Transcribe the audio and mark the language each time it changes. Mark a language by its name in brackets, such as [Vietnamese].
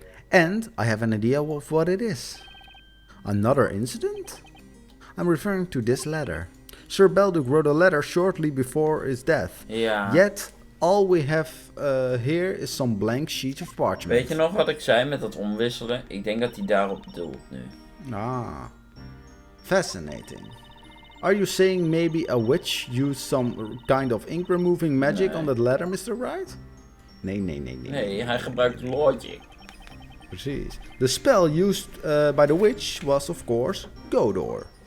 [English] And I have an idea of what it is. Another incident? I'm referring to this letter. Sir Belduke wrote a letter shortly before his death. [Dutch] Ja. [English] Yet, all we have here is some blank sheets of parchment. [Dutch] Weet je nog wat ik zei met dat omwisselen? Ik denk dat hij daarop bedoelt nu. [English] Ah, fascinating. Are you saying maybe a witch used some kind of ink removing magic [Dutch] Nee. [English] on that letter, Mr. Wright? Nee. [Dutch] Nee, hij gebruikt logic. Precies. [English] The spell used by the witch was, of course, Godor.